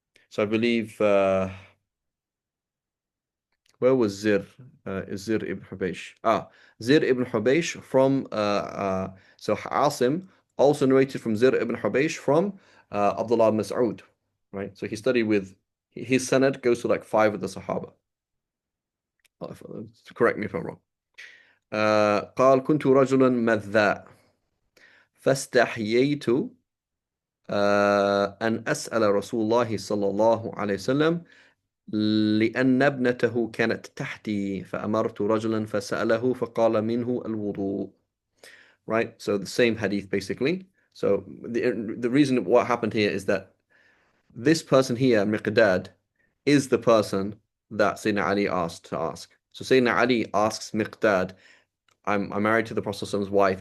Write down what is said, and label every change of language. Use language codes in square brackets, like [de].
[en] So I believe, where was Zir? Zir ibn Hubaysh. Zir ibn Hubaysh from, so Asim also narrated from Zir ibn Hubaysh from Abdullah Mas'ud, right? So he studied with, his sanad goes to like 5 of the Sahaba. Correct me if I'm wrong. [ar] قال كنت رجلا مذاء فاستحييت أن أسأل رسول الله صلى الله عليه وسلم لأن ابنته كانت تحتي فأمرت رجلا فسأله فقال منه الوضوء. [en] Right, so the same hadith basically. So the reason what happened here is that this person here, Miqdad, is the person that Sayyidina Ali asked to ask. So Sayyidina Ali asks Miqdad, I'm married to the Prophet's wife.